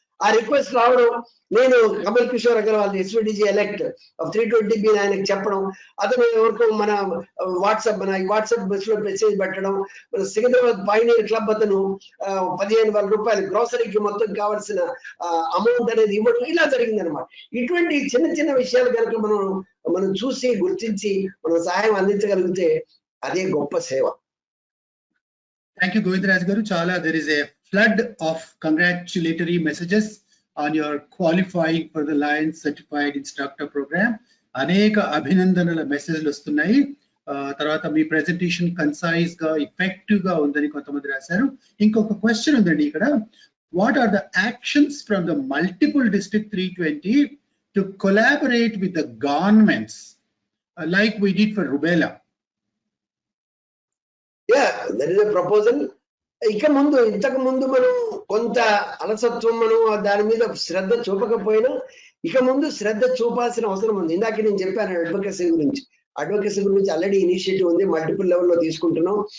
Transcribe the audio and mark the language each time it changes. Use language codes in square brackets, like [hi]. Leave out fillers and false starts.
[te] ఆ రిక్వెస్ట్ రావడం, నేను Kamal Kishore Agarwal ఎస్విడిజి elect of 320B ఆయనకు చెప్పడం, అతను ఎవరికో మన వాట్సాప్ బస్ లో మెసేజ్ పెట్టడం, మన సికింద్రాబాద్ పైనీర్ క్లబ్ అతను 15,000 రూపాయలు గ్రోసరీకి మొత్తం కావాల్సిన అమౌంట్ అనేది ఇవ్వడం, ఇలా జరిగింది అనమాట. ఇటువంటి చిన్న చిన్న విషయాలు కనుక మనం చూసి గుర్తించి మనం సహాయం అందించగలిగితే అదే గొప్ప సేవ. [en] Thank you, Govindraj Garu. [te] Chala, [en] there is a flood of congratulatory messages on your qualifying for the Lions Certified Instructor Program. [te] Aneka abhinandanala messages vastunayi. Tarvata మీ [en] presentation concise [te] గా [en] effective [te] గా ఉందని కొంతమంది రాశారు. ఇంకొక క్వశ్చన్ ఉందండి ఇక్కడ. [en] What are the actions from the multiple district 320 to collaborate with the governments like we did for rubella? That is a proposal. [te] ఇక ముందు ఇంతకు ముందు మనం కొంత అలసత్వం మనం దాని మీద శ్రద్ధ చూపకపోయినా ఇక ముందు శ్రద్ధ చూపాల్సిన అవసరం ఉంది. ఇందాక నేను చెప్పాను అడ్వకేసీ గురించి ఆల్రెడీ ఇనిషియేటివ్ ఉంది, మల్టిపుల్ లెవెల్లో తీసుకుంటున్నాం.